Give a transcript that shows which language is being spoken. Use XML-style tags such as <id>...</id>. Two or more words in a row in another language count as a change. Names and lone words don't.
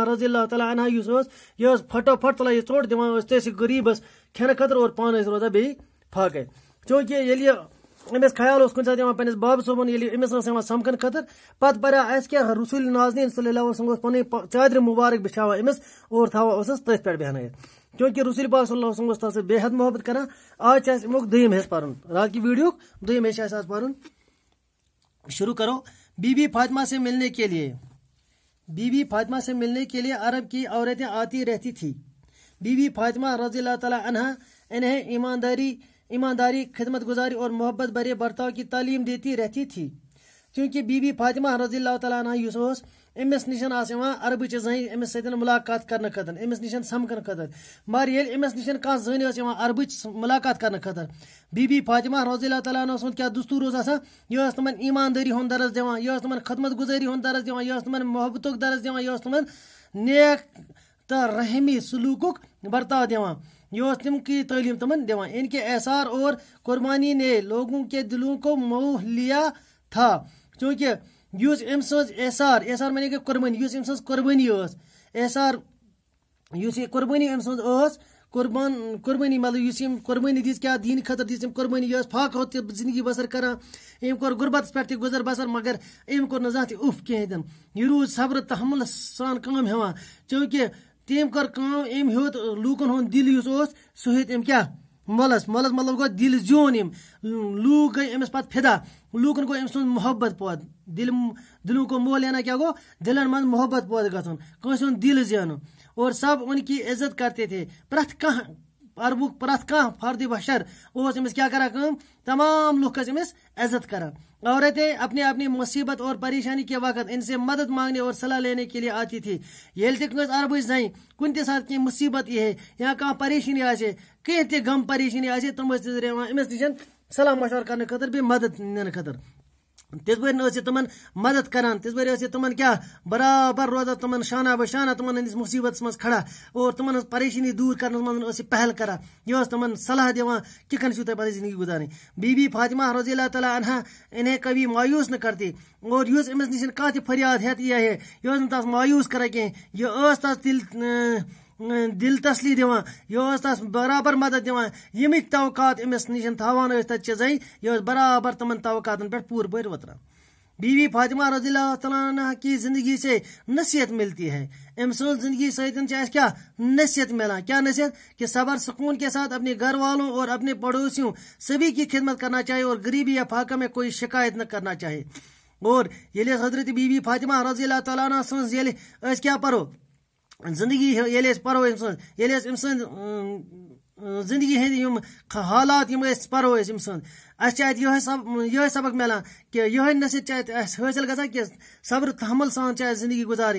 <ar>رضی اللہ تعالیٰ عنہ</ar> <ks>یہِ پھٹوپھٹ تُلان یہِ ژوٚٹ دِوان تٔسۍ غریٖبس کھٮ۪نہٕ خٲطرٕ اور پانہٕ روزان بیٚیہِ فاقے چونکہ ییٚلہِ امس خیال کُنہِ ساتہٕ یِوان پننس باب صٲبن ییٚلہِ امس یِوان سمکھن خٲطرٕ پتہٕ پریو اسہِ کیٛاہ رسول ناظریٖن</ks> <ar>صلی اللہ علیہ وسلم</ar> <ks>پنٕنۍ چادرِ مبارک بچھاوان امس اور تھاوان تٔتھۍ پٮ۪ٹھ بیہنٲیِتھ کیونکہ رسول پاک</ks> <ar>صلی اللہ علیہ وسلم</ar> <ks>تس بے حد محبت کران آج چھ امیُک دوٚیِم حصہٕ پرُن</ks> <ur>رات کی ویڈیو</ur> <ks>دوٚیِم حصہٕ آز پرُن شروع کرو</ks> <ur>بی بی فاطمہ سے ملنے کے لیے بی بی فاطمہ سے ملنے کے لیے عرب کی عورتیں آتی رہتی تھی بی بی فاطمہ</ur> <ar>رضی اللہ تعالیٰ عنہ</ar> <ur>انہیں ایمانداری خدمت گزاری اور محبت بھرے برتاؤ کی تعلیم دیتی رہتی تھی کیونکہ بی</ur> <ks>بی فاطمہ</ks> <ar>رضی اللہ تعالیٰ عنہ</ar> <ks>امس نشن عربچ زن امس ست ملاقات کرنے خاطر امس نشن سمکھن خاطر مگر ییٚلہِ امس نشن کانٛہہ زٔنۍ عربچ ملاقات کرنے خاطر بی بی فاطمہ</ks> <ar>رضی اللہ تعالیٰ عنہ</ar> <ks>سُنٛد کیٛاہ دستور اوس آسان یہِ ٲس تمن ایماندٲری ہُنٛد درس دِوان یہِ ٲس تمن خدمت گزٲری ہُنٛد درس دِوان یہِ ٲس تمن محبتُک درس دِوان یہِ ٲس تمن نیک تہٕ رحمی سلوٗکُک برتاو دِوان یہ تم کی تعلیم تمن دیوان</ks> <ur>ان کے احسار اور قربانی نے لوگوں کے دلوں کو موہ لیا تھا</ur> <ks>چونکہ یس ام سز احسار مانے کہ قربانی یس ام سز قربانی احسار یس یہ قربانی ام سز قربانی مطلب یس قربانی دِژ کیا دین خاطر دِژ قربانی یہ فاقہ زندگی بسر کران ام کور غربتس پہ گزر بسر مگر ام کور نہ زانٛہہ تہِ اُف کہین یہ روز صبر تحمل سان کٲم ہٮ۪وان چونکہ تم کر ام ہیوت لوکن ہند دل سہ ہیت ام کیا مولس مطلب گو دل زیون ام لوگ گئی امس پتہ فدا لوکن گو ام سن محبت پود</ks> <ur>دلوں کو مول لینا</ur> <ks>کیا گو دلن من محبت پود گھن کٲنٛسہِ ہُنٛد دل زینُن</ks> <ur>اور سب ان کی عزت کرتے تھے</ur> <ks>پرٛٮ۪تھ کانٛہہ عربُک پرٛٮ۪تھ کانٛہہ فرد بشر امس کیا کران کٲم تمام لُکھ ٲسۍ امس عزت کران</ks> <ur>عورتیں اپنی اپنی مصیبت اور پریشانی کے وقت ان سے مدد مانگنے اور صلاح لینے کے لیے آتی تھی</ur> <ks>ییٚلہِ تہِ کٲنٛسہِ عربٕچ زنہِ کُنہِ تہِ ساتہٕ کینٛہہ مصیبت یی ہے یا کانٛہہ پریشانی آسہِ کینٛہہ تہِ غم پریشانی آسہِ تِم ٲسۍ یِوان أمِس نِش صلاح مشورٕ کرنہٕ خٲطرٕ بیٚیہِ مدد نِنہٕ خٲطرٕ تِژ پھِرِ ٲس یہِ تِمن مدد کران تِژ پھِرِ ٲس یہِ تِمن کیٛاہ برابر روزان تِمن شانہ بشانہ تِمن ہٕنٛدِس مُصیبتس منٛز کھڑا اور تِمن ہٕنٛز پریشانی دوٗر کرنس منٛز ٲس یہِ پہل کران یہِ ٲس تِمن صلاح دِوان کِتھ کٔنۍ چھُو تۄہہِ پنٕنۍ زندگی گُزارٕنۍ بی بی فاطمہ</ks> <ar>رضی اللہ تعالیٰ عنہ</ar> <ur>انہیں کبھی مایوس نہ کرتی</ur> <ks>اور یُس أمِس نِش کانٛہہ تہِ فریاد ہٮ۪تھ یی ہے یہِ ٲس نہٕ تس مایوس کران کینٛہہ یہِ ٲس تس دل تسلی دِوان یہِ ٲس تس برابر مدد دِوان ییٚمِکۍ توقعات أمِس نِش تھاوان ٲسۍ تتچہِ زنہِ یہِ ٲس برابر تِمن توقعاتن پٮ۪ٹھ پوٗرٕ پٲٹھۍ وتران بی بی فاطمہ</ks> <ar>رضی اللہ تعالیٰ عنہ</ar> <ur>کی زندگی سے نصیحت ملتی ہے.</ur> <ks>ام سن زندگی سۭتۍ کیا نصیحت ملان,</ks> <ur>کیا نصیحت کہ صبر سکون کے ساتھ اپنے گھر والوں اور اپنے پڑوسیوں سبھی کی خدمت کرنا چاہیے اور غریبی یا فاقہ میں کوئی شکایت نہ کرنا چاہیے.</ur> <ks>اور ییٚلہِ حضرت بی بی فاطمہ</ks> <ar>رضی اللہ تعالیٰ عنہ</ar> <ks>سٕنٛز ییٚلہِ أسۍ کیا پرو زندگی ییٚلہِ أسۍ پرو أمۍ سٕنٛز, ییٚلہِ أسۍ أمۍ سٕنٛدۍ زندگی ہٕنٛدۍ یِم حالات یِم أسۍ پرو أسۍ أمۍ سٕنٛز, اَسہِ چھِ اَتہِ یِہوٚے سبق مِلان کہ یِہوٚے نصیحت چھِ اَتہِ اَسہِ حٲصِل گژھان کہ صبر تحمل سان چھِ اَسہِ زندگی گُزارٕنۍ.</ks>